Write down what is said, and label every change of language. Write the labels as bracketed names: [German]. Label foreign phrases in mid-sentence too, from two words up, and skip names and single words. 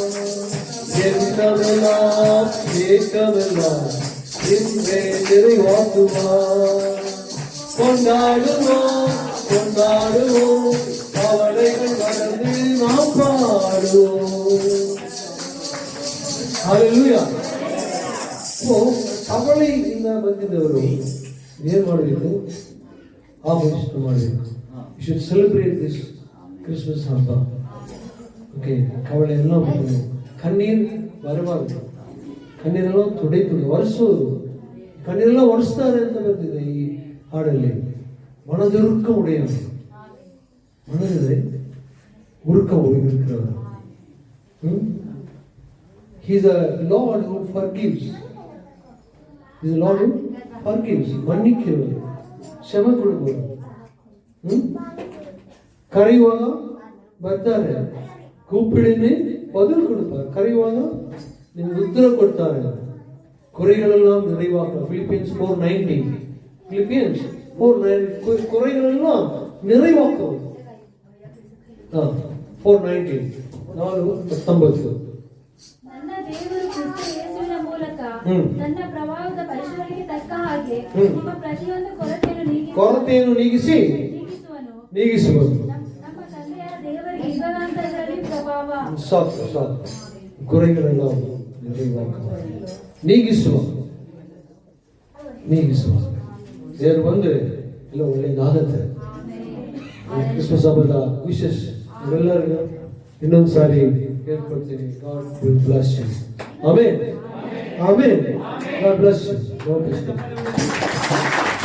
[Tamil] என்னவெல்லாம் ஏற்கவல்லாம் இன்றே நிறைவாக்குவார். கொண்டாடுவோம் கொண்டாடுவோம் கவலைகள் மறந்து நாம் பாடுவோம். ஹல்லேலூயா. [Kannada] ಕವಳೆಯಿಂದ ಬಂದಿದ್ದವರು ಏನು ಮಾಡಬೇಕು? ಆಚರಣೆ ಮಾಡಬೇಕು. [English] you should celebrate this Christmas [Kannada] ಹಬ್ಬ. ಓಕೆ, ಕವಳೆ ಎಲ್ಲ ಬಿಟ್ಟು ಕಣ್ಣೀರು ಬರಬಾರ್ದು. ಕಣ್ಣೀರೆಲ್ಲ ತುಡಿತು ಒರೆಸೋದು. ಕಣ್ಣೀರೆಲ್ಲ ಒರೆಸ್ತಾರೆ ಅಂತ ಬಂದಿದೆ ಈ ಹಾಡಲ್ಲಿ. ಮನದುರುಕ ಉಡೆಯವರು, ಮನದಿದೆ ಉರುಕ இருக்கிறவர். [English] He is a Lord who forgives. He is a Lord who forgives. [Tamil] மன்னிக்கிறவர், [Kannada] ಕ್ಷಮೆ ಕೊಡುವವರು. ಕರೆಯುವಾಗ ಬರ್ತಾರೆ, [Tamil] கூப்பிடினே பதில் கொடுப்பார். [Kannada] ಕರೆಯುವಾಗ ನಿಮ್ಗೆ ಉತ್ತರ ಕೊಡ್ತಾರೆ. [Tamil] குறைகளெல்லாம் நிறைவாக்க. Philippians 4:19. Philippians 4:19 குறைகளெல்லாம் நிறைவாக்குவது. 4:19 4:19. [Kannada] ನನ್ನ ದೇವರು ಕ್ರಿಸ್ತ ಯೇಸುವಿನ ಮೂಲಕ ನನ್ನ ಪ್ರಭಾವದ ಪರಿಶುದ್ಧರಿಗೆ ತಕ್ಕ ಹಾಗೆ ನಿಮ್ಮ ಪ್ರತಿಯೊಂದು ಕೊರತೆಯನ್ನು ನೀಗಿಸುವನು. ನಮ್ಮ ತಂದೆಯಾದ ದೇವರಿಗೆ ಯುಗಾಂತರಗಳಲ್ಲಿ ಪ್ರಭಾವ. ಸಾಕು [Tamil] குறைகளெல்லாம் நிறைவாக்க [Kannada] ನೀಗಿಸುವ ದೇವರು ಬಂದ್ರೆ ಎಲ್ಲ ಒಳ್ಳೇದಾಗತ್ತೆ. ಕ್ರಿಸ್ಮಸ್ ಹಬ್ಬದ ವಿಶೇಷ ಇವೆಲ್ಲರಿಗೂ ಇನ್ನೊಂದು ಸಾರಿ ಹೇಳ್ಕೊಡ್ತೀನಿ. [English] God will bless you. Amen. God bless you. God bless you.